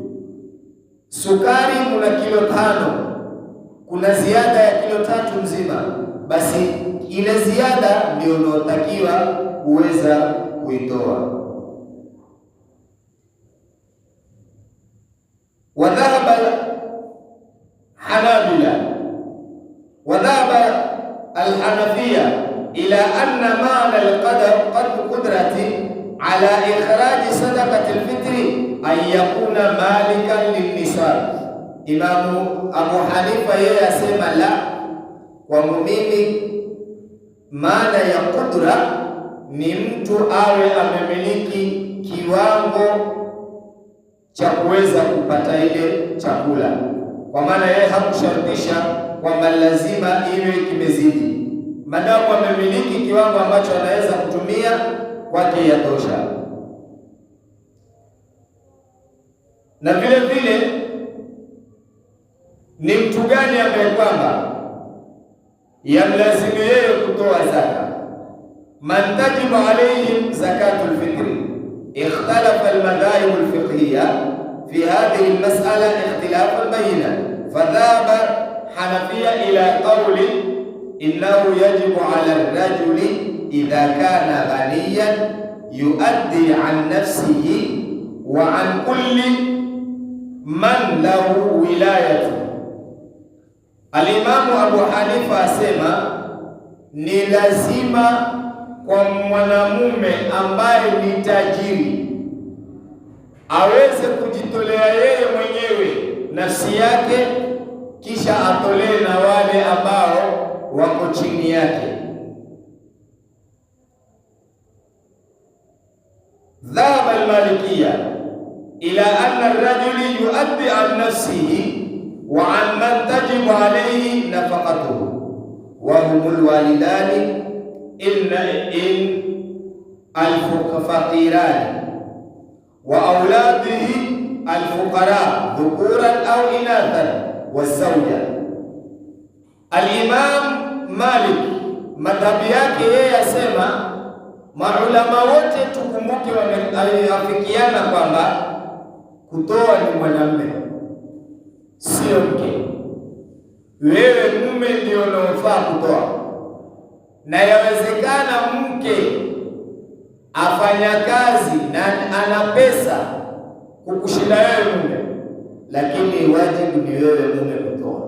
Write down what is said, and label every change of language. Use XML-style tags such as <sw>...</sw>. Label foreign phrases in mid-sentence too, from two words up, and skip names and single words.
<sw>Sukari kuna kilo 5, kuna ziada ya kilo 3 mzima, basi ile ziada ndio unaotakiwa kuweza kuitoa.</sw> <ar>وذهب الحنابلة وذهب الحنفية إلى أن معنى القدرة على إخراج صدقة الفطر أن يكون مالكا للنصاب.</ar> <sw>Imamu Abu Hanifa yeye asema la, kwa mimi maana ya kudra ni mtu awe amemiliki kiwango cha kuweza kupata ile chakula, kwa maana yeye hakushartisha kwamba lazima iwe kimezidi. Madamu amemiliki kiwango ambacho anaweza kutumia kwake yatosha. Na vile vile ni mtu gani ambaye kwamba yamlazimu yeye kutoa zaka?</sw> <ar>من تجب عليهم زكاة الفطر. اختلف المذاهب الفقهية في هذه المسألة اختلافا بينا فذهب الحنفية إلى القول إنه يجب على الرجل إذا كان غنيا يؤدي عن نفسه وعن كل من له ولاية.</ar> <sw>Alimamu Abu Hanifa asema ni lazima kwa mwanamume ambaye ni tajiri aweze kujitolea yeye mwenyewe nafsi yake, kisha atolee na wale ambao wako chini yake.</sw> <ar>ذهب المالكية إلى أن الرجل يؤدي عن نفسه وعن من تجب عليه نفقته وهم الوالدان إن الفقيران وأولاده الفقراء ذكورا أو إناثا وزوجة.</ar> <sw>Al-Imam Malik madhhabi yake yeye asema maulama wote tukumbuke wameafikiana kwamba kutoa ni mwanamume, sio mke. Wewe mume ndio unaofaa kutoa, na yawezekana mke afanya kazi na ana pesa kukushinda wewe mume, lakini wajibu ni wewe mume kutoa.</sw>